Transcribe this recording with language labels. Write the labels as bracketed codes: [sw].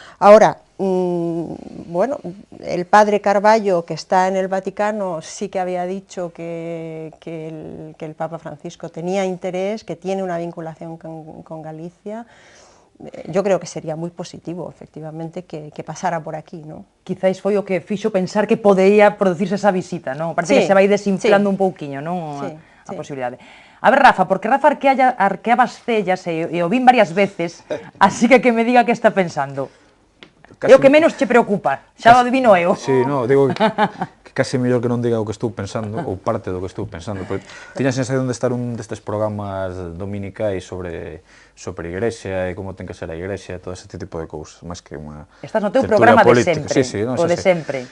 [es] Ahora, bueno, el padre Carballo, que está en el Vaticano, sí que había dicho que el Papa Francisco tenía interés, que tiene una vinculación con Galicia. Yo creo que sería moi positivo, efectivamente, que pasara por aquí, non? [gl] Quizáis foi o que fixo pensar que podería producirse esa visita, non? Parece que se vai desinflando un pouquiño, non? A posibilidade. A ver, Rafa, porque Rafa arqueaba as cellas e o vin varias veces, así que me diga que está pensando. É o que menos che preocupa, xa o adivino eu. Sí, no, digo que case mellor que non diga o que estou pensando, ou parte do que estou pensando, porque tiña a sensación de estar un destes programas dominicais sobre igrexa e como ten que ser a igrexa e todo ese tipo de cousas, máis que unha Estás no teu programa de sempre, o de sempre.